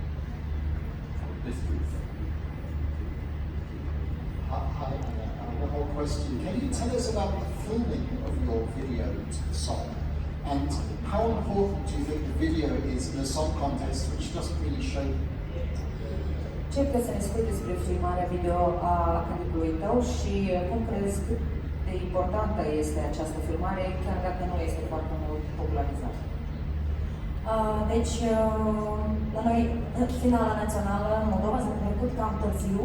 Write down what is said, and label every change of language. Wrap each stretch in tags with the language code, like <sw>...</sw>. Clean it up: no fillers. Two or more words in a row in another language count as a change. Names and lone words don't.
<en>Yes, please. Hi, one more question. Can you tell us about the filming of your video to the song? And how important do you think the video is in a song contest which doesn't really show?</en> <ro>Ce puteți să ne spui despre filmarea video a clipului tău și cum crezi cât de importantă este această filmare, chiar dacă nu este foarte mult popularizată? Deci, la noi, finala națională în Moldova s-a trecut cam târziu.</ro>